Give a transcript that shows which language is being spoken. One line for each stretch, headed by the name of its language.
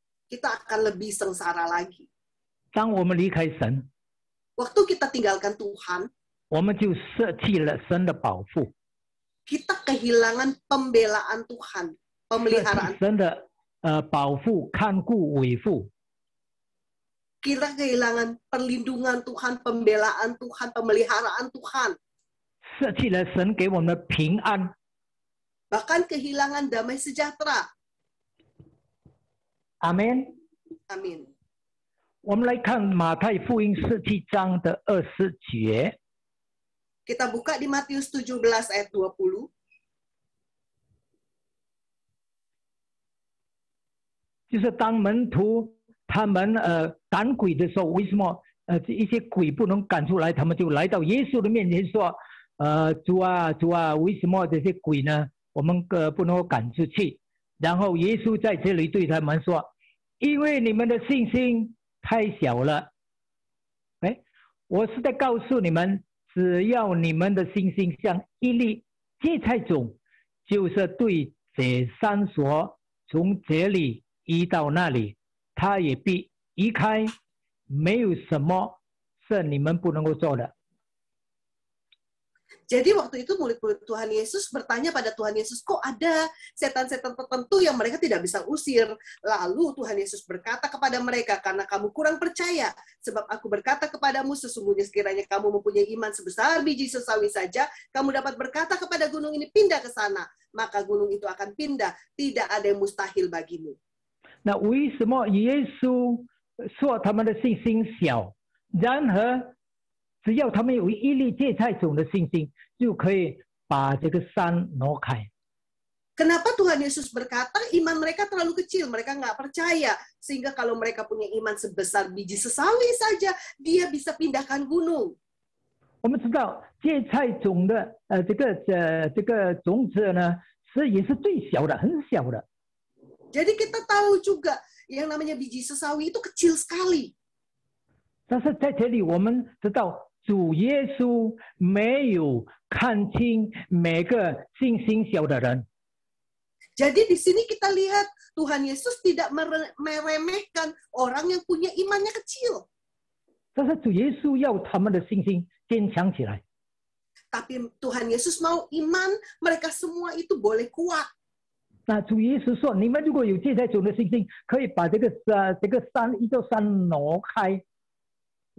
Indonesian: kita akan lebih sengsara lagi.
Chinese: 当我们离开神，
Indonesian: Waktu kita tinggalkan Tuhan,
Chinese: 我们就舍弃了神的保护，
Indonesian: kita kehilangan pembelaan Tuhan,
Chinese: 舍
Indonesian: pemeliharaan.
Chinese: 弃神的保护、看顾、维护。
Indonesian: Kita kehilangan perlindungan Tuhan, pembelaan Tuhan, pemeliharaan Tuhan.
Chinese: 舍弃了神给我们的平安，
Indonesian: Bahkan kehilangan damai sejahtera.
Chinese: 阿门。
Indonesian: Amin.
Chinese: 我们来看马太福音17章的20节，
Indonesian: Kita buka di Matius 17 ayat 20.
Chinese: 就是当门徒他们赶鬼的时候，为什么一些鬼不能赶出来，他们就来到耶稣的面前说，主啊主啊，为什么这些鬼呢？我们不能够赶出去。然后耶稣在这里对他们说，因为你们的信心太小了。哎，我是在告诉你们，只要你们的信心像一粒芥菜种，就是对这山说，从这里移到那里，他也必移开，没有什么是你们不能够做的。
Indonesian: Jadi waktu itu murid-murid Tuhan Yesus bertanya pada Tuhan Yesus, kok ada setan-setan tertentu yang mereka tidak bisa usir? Lalu Tuhan Yesus berkata kepada mereka, karena kamu kurang percaya, sebab aku berkata kepadamu, sesungguhnya sekiranya kamu mempunyai iman sebesar biji sesawi saja, kamu dapat berkata kepada gunung ini pindah ke sana, maka gunung itu akan pindah, tidak ada yang mustahil bagimu.
Chinese: 那为什么耶稣说他们的信心小？然而，只要他们有一粒芥菜种的信心，就可以把这个山挪开。
Indonesian: Kenapa Tuhan Yesus berkata iman mereka terlalu kecil, mereka nggak percaya, sehingga kalau mereka punya iman sebesar biji sesawi saja, dia bisa pindahkan gunung.
Chinese: 我们知道芥菜种的这个种子呢，也是最小的，很小的。
Indonesian: Jadi kita tahu juga yang namanya biji sesawi itu kecil sekali.
Chinese: 但是在这里我们知道，主耶稣没有看清每个信心小的人。
Indonesian: Jadi di sini kita lihat Tuhan Yesus tidak meremehkan orang yang punya imannya kecil.
Chinese: 但是主耶稣要他们的信心坚强起来。
Indonesian: Tapi Tuhan Yesus mau iman mereka semua itu boleh kuat.
Chinese: 那主耶稣说：“你们如果有芥菜种的信心，可以把这个山一座山挪开。”